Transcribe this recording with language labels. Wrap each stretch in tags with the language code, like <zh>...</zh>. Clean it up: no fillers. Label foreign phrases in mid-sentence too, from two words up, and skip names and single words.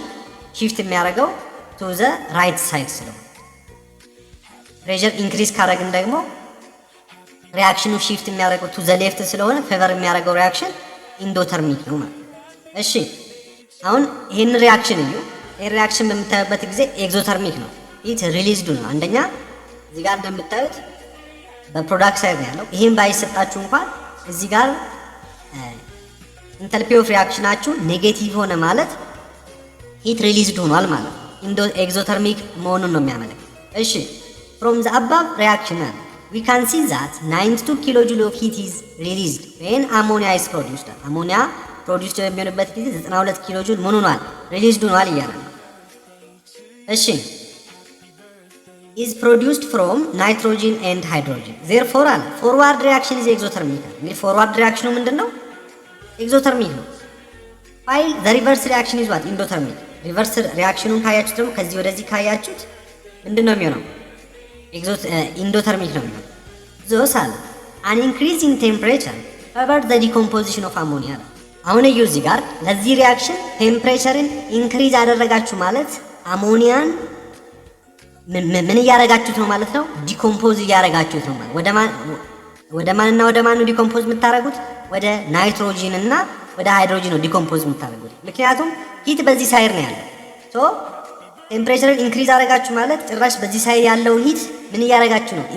<am>ሪያክሽኑ ሽፍት የሚያደርገው</am> <en>to the right side</en> <am>ስለሆነ</am> <en>pressure increase</en> <am>ካረግን ደግሞ ሪያክሽኑ ሺፍት የሚያደርገው</am> <en>to the left</en> <am>ስለሆነ ፌቨር የሚያደርገው</am> <en>reaction endothermic</en> <am>ነው ማለት። እሺ አሁን ይህን ሪያክሽን እዩ። ይህን ሪያክሽን በምታዩበት ጊዜ ኤግዞተርሚክ ነው።</am> <en>heat released</en> <am>ነው። አንደኛ እዚህ ጋር እንደምታዩት</am> <en>product side</en> <am>ነው ያለው። ይህን ባይሰጣችሁ እንኳን እዚህ ጋር</am> <en>enthalpy of reaction</en> <am>ኔጌቲቭ ሆነ ማለት</am> <en>heat released</en> <am>ሆኗል ማለት ነው። ኤግዞተርሚክ መሆኑን ነው የሚያመለክት። እሺ</am> <en>from the above reaction we can see that 92 kilojoule of heat is released when ammonia is produced.</en> <am>አሞኒያ ፕሮዲውስ በሚሆንበት ጊዜ 92 ኪሎ ጁል ምን ሆኗል? ሪሊዝድ ሆኗል እያለ ነው። እሺ</am> <en>is produced from nitrogen and hydrogen. Therefore forward reaction is exothermic. እንግዲህ forward reaction</en> <am>ምንድነው? ኤግዞተርሚክ ነው።</am> <en>while the reverse reaction is what? endothermic.</en> <am>ሪቨርስ ሪያክሽኑን ካያችሁት ደግሞ ከዚህ ወደዚህ ካያችሁት ምንድነው የሚሆነው? ኢንዶተርሚክ ነው የሚሆነው።</am> <en>thus an increase in temperature favored the decomposition of ammonia.</en> <am>አሁን እዩ እዚህ ጋር ለዚህ ሪያክሽን</am> <en>temperature increase</en> <am>ያደረጋችሁ ማለት አሞኒያን ምን እያደረጋችሁት ነው ማለት ነው? ዲኮምፖዝ እያደረጋችሁት ነው ማለት። ወደ ማንና ወደ ማን ነው ዲኮምፖዝ የምታደርጉት? ወደ ናይትሮጂን እና ወደ ሃይድሮጂን ነው ዲኮምፖዝ የምታደርጉት። ምክንያቱም ሂት በዚህ ሳይድ ነው ያለው። ሶ</am> <en>temperature increase</en> <am>አደረጋችሁ ማለት ጭራሽ በዚህ ሳይድ ያለውን ሂት ምን እያደረጋችሁ ነው?</am>